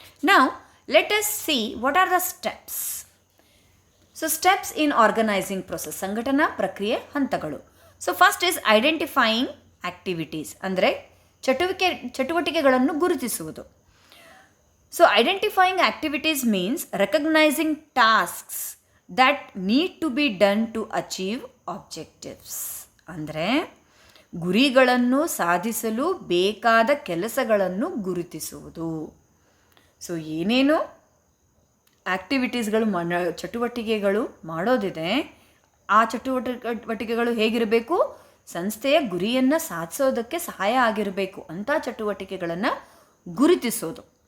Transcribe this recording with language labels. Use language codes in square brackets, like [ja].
[kn] ನಾವು [en] Let us see what are the steps. So steps in organising process, [kn] ಸಂಘಟನಾ ಪ್ರಕ್ರಿಯೆ ಹಂತಗಳು. [en] so first is identifying activities, [kn] ಅಂದರೆ ಚಟುವಟಿಕೆಗಳನ್ನು ಗುರುತಿಸುವುದು. [en] So identifying activities means recognising tasks that need to be done to achieve objectives. [kn] ಅಂದರೆ ಗುರಿಗಳನ್ನು ಸಾಧಿಸಲು ಬೇಕಾದ ಕೆಲಸಗಳನ್ನು ಗುರುತಿಸುವುದು. ಸೊ ಏನೇನು ಆ್ಯಕ್ಟಿವಿಟೀಸ್ಗಳು ಚಟುವಟಿಕೆಗಳು ಮಾಡೋದಿದೆ, ಆ ಚಟುವಟಿಕೆಗಳು ಹೇಗಿರಬೇಕು, ಸಂಸ್ಥೆಯ ಗುರಿಯನ್ನು ಸಾಧಿಸೋದಕ್ಕೆ ಸಹಾಯ ಆಗಿರಬೇಕು ಅಂಥ ಚಟುವಟಿಕೆಗಳನ್ನು ಗುರುತಿಸೋದು.